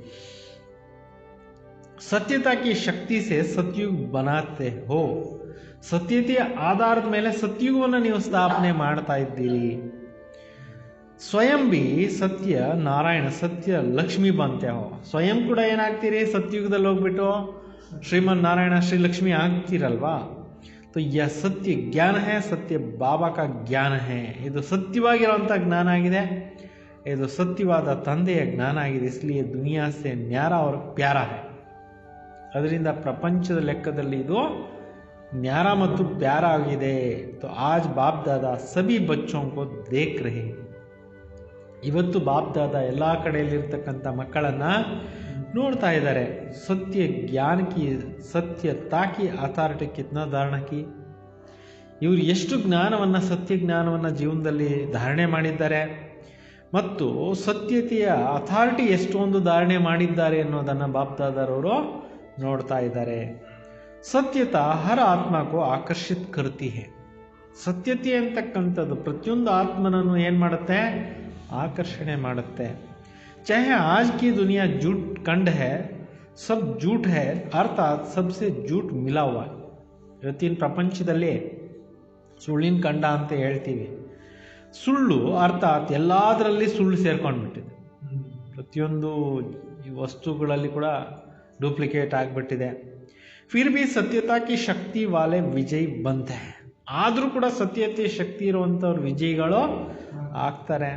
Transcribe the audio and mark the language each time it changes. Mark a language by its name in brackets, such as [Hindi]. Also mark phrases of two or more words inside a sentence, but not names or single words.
[Hindi] सत्यता की शक्ति से सतयुग बनाते हो, [Kannada] ಸತ್ಯತೆಯ ಆಧಾರದ ಮೇಲೆ ಸತ್ಯುಗವನ್ನು ನೀವು ಸ್ಥಾಪನೆ ಮಾಡ್ತಾ ಇದ್ದೀರಿ. [Hindi] स्वयं भी सत्य नारायण सत्य लक्ष्मी बनते हो, [Kannada] ಸ್ವಯಂ ಕೂಡ ಏನಾಗ್ತೀರಿ? ಸತ್ಯುಗದಲ್ಲಿ ಹೋಗ್ಬಿಟ್ಟು ಶ್ರೀಮನ್ ನಾರಾಯಣ ಶ್ರೀ ಲಕ್ಷ್ಮಿ ಆಗ್ತೀರಲ್ವಾ. [Hindi] तो यह सत्य ज्ञान है, सत्य बाबा का ज्ञान है. [Kannada] ಇದು ಸತ್ಯವಾಗಿರುವಂಥ ಜ್ಞಾನ ಆಗಿದೆ, ಇದು ಸತ್ಯವಾದ ತಂದೆಯ ಜ್ಞಾನ ಆಗಿದೆ. [Hindi] इसलिए दुनिया से न्यारा और प्यारा है. [Kannada] ಅದರಿಂದ ಪ್ರಪಂಚದ ಲೆಕ್ಕದಲ್ಲಿ ಇದು ನ್ಯಾರ ಮತ್ತು ಪ್ಯಾರ ಆಗಿದೆ. [Hindi] तो आज बाप दादा सभी बच्चों को देख रहे हैं. [Kannada] ಇವತ್ತು ಬಾಪ್ ದಾದಾ ಎಲ್ಲ ಕಡೆಯಲ್ಲಿರ್ತಕ್ಕಂಥ ಮಕ್ಕಳನ್ನ ನೋಡ್ತಾ ಇದ್ದಾರೆ. [Hindi] सत्य ज्ञान की सत्यता की अथॉरिटी कितना धारण की, [Kannada] ಇವರು ಎಷ್ಟು ಜ್ಞಾನವನ್ನು, ಸತ್ಯ ಜ್ಞಾನವನ್ನು ಜೀವನದಲ್ಲಿ ಧಾರಣೆ ಮಾಡಿದ್ದಾರೆ ಮತ್ತು ಸತ್ಯತೆಯ ಅಥಾರಿಟಿ ಎಷ್ಟೊಂದು ಧಾರಣೆ ಮಾಡಿದ್ದಾರೆ ಅನ್ನೋದನ್ನು ಬಾಪ್ ದಾದಾರವರು ನೋಡ್ತಾ ಇದ್ದಾರೆ. [Hindi] सत्यता हर [Kannada] ಆತ್ಮಕ್ಕೂ [Hindi] आकर्षित करती है, [Kannada] ಸತ್ಯತೆ ಅಂತಕ್ಕಂಥದ್ದು ಪ್ರತಿಯೊಂದು ಆತ್ಮನನ್ನು ಏನು ಮಾಡುತ್ತೆ? ಆಕರ್ಷಣೆ ಮಾಡುತ್ತೆ. [Hindi] चाहे आज की दुनिया झूठ कंड है, सब झूठ है, अर्थात सबसे झूठ मिला हुआ. [Kannada] ಇವತ್ತಿನ ಪ್ರಪಂಚದಲ್ಲಿ ಸುಳ್ಳಿನ ಕಂಡ ಅಂತ ಹೇಳ್ತೀವಿ. ಸುಳ್ಳು ಅರ್ಥಾತ್ ಎಲ್ಲದರಲ್ಲಿ ಸುಳ್ಳು ಸೇರ್ಕೊಂಡ್ಬಿಟ್ಟಿದೆ. ಪ್ರತಿಯೊಂದು ವಸ್ತುಗಳಲ್ಲಿ ಕೂಡ ಡೂಪ್ಲಿಕೇಟ್ ಆಗಿಬಿಟ್ಟಿದೆ. [Hindi] फिर भी सत्यता की शक्ति वाले विजय बनते, [Kannada] ಆದರೂ ಕೂಡ ಸತ್ಯತೆ ಶಕ್ತಿ ಇರುವಂಥವ್ರು ವಿಜಯಿಗಳು ಆಗ್ತಾರೆ.